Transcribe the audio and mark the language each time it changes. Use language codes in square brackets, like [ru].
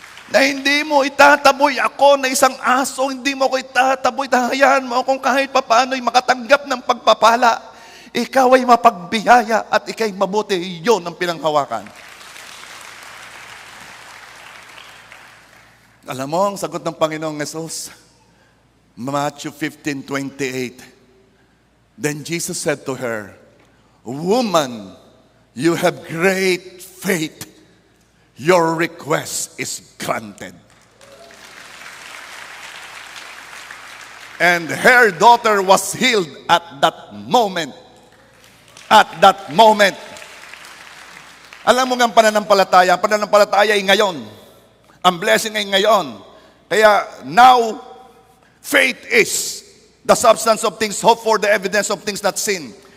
[tl] Na hindi mo itataboy ako na isang aso, hindi mo ako itataboy, hayaan mo akong kahit papaano'y makatanggap ng pagpapala. Ikaw ay mapagbiyaya at ikay mabuti. Iyon ang pinanghawakan. Alam mo, ang sagot ng Panginoong Hesus, Matthew 15:28. [en] Then Jesus said to her, Woman, you have great faith. Your request is granted. And her daughter was healed at that moment. At that moment. [tl] Alam mo nga ang pananampalataya ay ngayon. Ang blessing ay ngayon. [en] Kaya now, faith is the substance of things hoped for, the evidence of things not seen.